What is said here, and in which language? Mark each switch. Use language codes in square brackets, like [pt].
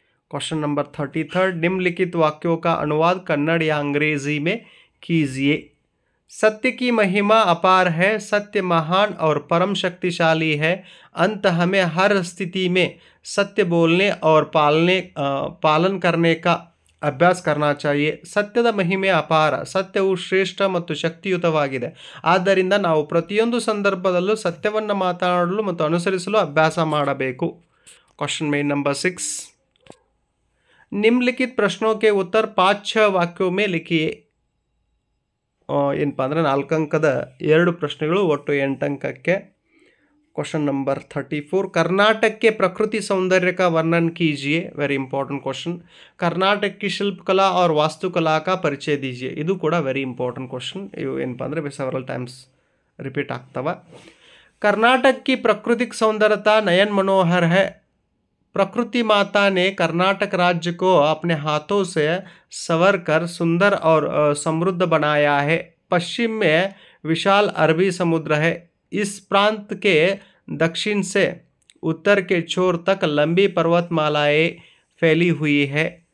[hi] Question number 33, निम्नलिखित वाक्यों का अनुवाद कन्नड़ या अंग्रेजी में कीजिए। सत्य की महिमा अपार है, सत्य महान और परम शक्तिशाली है। अंत हमें हर स्थिति में सत्य बोलने और पालन करने का ಅಭ್ಯಾಸ करना चाहिए. [kn] ಸತ್ಯದ ಮಹಿಮೆ ಅಪಾರ. ಸತ್ಯವು ಶ್ರೇಷ್ಠ ಮತ್ತು ಶಕ್ತಿಯುತವಾಗಿದೆ. ಆದ್ದರಿಂದ ನಾವು ಪ್ರತಿಯೊಂದು ಸಂದರ್ಭದಲ್ಲೂ ಸತ್ಯವನ್ನು ಮಾತನಾಡಲು ಮತ್ತು ಅನುಸರಿಸಲು ಅಭ್ಯಾಸ ಮಾಡಬೇಕು. [hi] क्वेश्चन में नंबर 6, निम्नलिखित प्रश्नों के उत्तर 5-6 वाक्यों में लिखिए. [kn] ಏನಪ್ಪ ಅಂದರೆ 4 ಅಂಕದ 2 ಪ್ರಶ್ನೆಗಳು, ಒಟ್ಟು 8 अंकಕ್ಕೆ. [hi] क्वेश्चन नंबर 34, कर्नाटक के प्रकृति सौंदर्य का वर्णन कीजिए. Very important question. कर्नाटक की शिल्पकला और वास्तुकला का परिचय दीजिए. [kn] ಇದು ಕೂಡ ವೆರಿ ಇಂಪಾರ್ಟೆಂಟ್ ಕ್ವಶನ್. ಇವು ಏನಪ್ಪ ಅಂದರೆ ಸೆವರಲ್ ಟೈಮ್ಸ್ ರಿಪೀಟ್ ಆಗ್ತವ. [hi] कर्नाटक की प्राकृतिक सौंदर्यता नयन मनोहर है. प्रकृति माता ने कर्नाटक राज्य को अपने हाथों से संवर कर सुंदर और समृद्ध बनाया है. पश्चिम में विशाल अरबी समुद्र है. इस प्रांत के दक्षिण से उत्तर के छोर तक लंबी पर्वतमालाएं फैली हुई है.